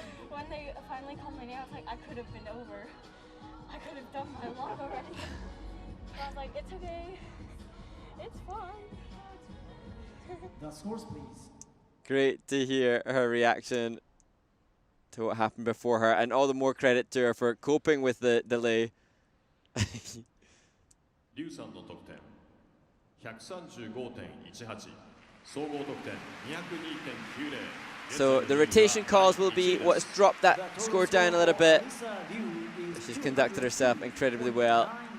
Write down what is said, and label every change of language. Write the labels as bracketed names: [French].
[English] When they finally called my name, I was like, I could have been over. I could have done my long already. I was like, it's okay. It's fine. The scores, please. Great to hear her reaction to what happened before her, and all the more credit to her for coping with the delay. [Japanese] Liu さんの得点 135.18 総合得点 202.90 [English] So the rotation calls will be what's dropped that score down a little bit. She's conducted herself incredibly well.